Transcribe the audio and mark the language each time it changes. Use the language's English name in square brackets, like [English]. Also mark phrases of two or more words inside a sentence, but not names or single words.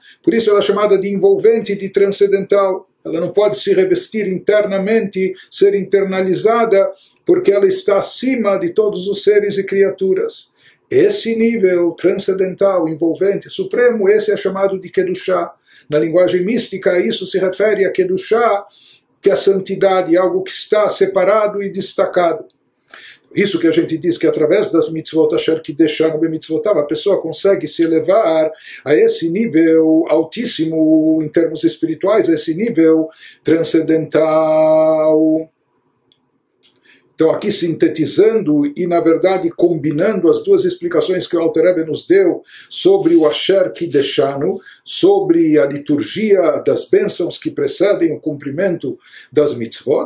[Portuguese] Por isso ela é chamada de envolvente, de transcendental. Ela não pode se revestir internamente, ser internalizada, porque ela está acima de todos os seres e criaturas. Esse nível transcendental, envolvente, supremo, esse é chamado de Kedushá. Na linguagem mística, isso se refere a Kedushá, que é a santidade, algo que está separado e destacado. Isso que a gente diz que através das mitzvot, [Hebrew] אשר קדשנו במצוותיו, [Portuguese] a pessoa consegue se elevar a esse nível altíssimo em termos espirituais, a esse nível transcendental. Então, aqui sintetizando e, na verdade, combinando as duas explicações que o Alter Rebbe nos deu sobre o [Hebrew] אשר קדשנו, [Portuguese] sobre a liturgia das bênçãos que precedem o cumprimento das mitzvot.